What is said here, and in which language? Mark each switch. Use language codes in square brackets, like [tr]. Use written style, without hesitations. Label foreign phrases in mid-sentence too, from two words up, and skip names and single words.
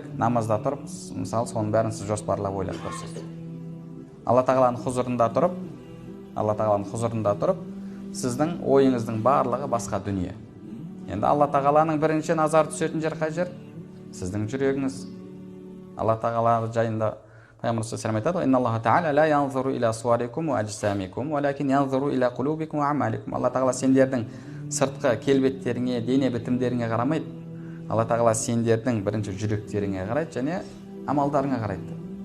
[kk] Намазда тұрып, мысалы, соның бәрін сіз жоспарлап ойлап көрсіз. Алла тағаланың хұзырында тұрып, сіздің ойыңыздың барлығы басқа дүние. Енді Алла тағаланың бірінші назар түсетін жер қай жер? Сіздің жүрегіңіз. Алла тағала жайында Пайғамбар [ar] صلى الله عليه وسلم айтады: «إن الله تعالى لا ينظر إلى صوركم وأجسامكم ولكن ينظر إلى قلوبكم وأعمالكم». [kk] Алла тағала сендердің сыртқы келбеттеріңе, дене бітімдеріңе қарамайды. Алла тағала сендердің бірінші жүректеріңе қарайды және амалдарыңа қарайды.